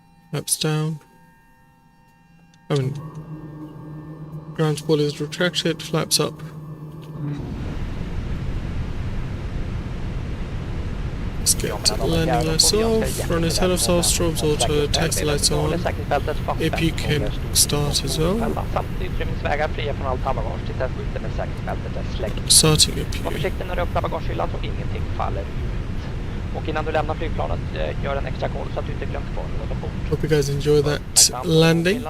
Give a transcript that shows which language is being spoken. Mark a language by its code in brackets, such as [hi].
[en] Flaps down. I mean, ground spool is retracted, flaps up. Let's get landing lights off, run his head off, strobes auto, taxi lights on. APU can start as well. [sv] Samt utrymningsvägar fria från allt handbagage tills dess skylten med säkerhetsbältet är släckt. [en] Starting [sv] Var [en] APU. [sv] försiktig när du öppnar bagagehyllan så ingenting faller ut. Och innan du lämnar flygplanet, gör en extra koll så att du inte glömt kvar något ombord. [en] Hope you guys enjoy that landing.